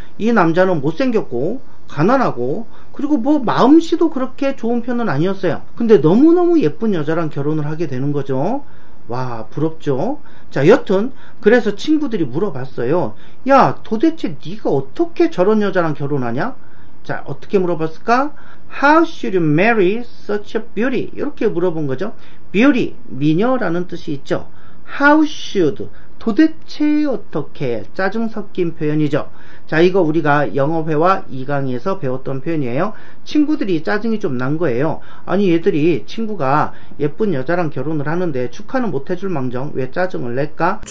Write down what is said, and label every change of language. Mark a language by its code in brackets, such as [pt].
[ko] 이 남자는 못생겼고 가난하고 그리고 뭐 마음씨도 그렇게 좋은 편은 아니었어요. 근데 너무너무 예쁜 여자랑 결혼을 하게 되는 거죠. 와, 부럽죠? 자, 여튼 그래서 친구들이 물어봤어요. 야, 도대체 네가 어떻게 저런 여자랑 결혼하냐? 자, 어떻게 물어봤을까? [en] How should you marry such a beauty? [ko] 이렇게 물어본 거죠. beauty, 미녀라는 뜻이 있죠. [en] How should, [ko] 도대체 어떻게, 짜증 섞인 표현이죠. 자, 이거 우리가 영어회화 2강에서 배웠던 표현이에요. 친구들이 짜증이 좀 난 거예요. 아니, 얘들이 친구가 예쁜 여자랑 결혼을 하는데 축하는 못 해줄 망정 왜 짜증을 낼까?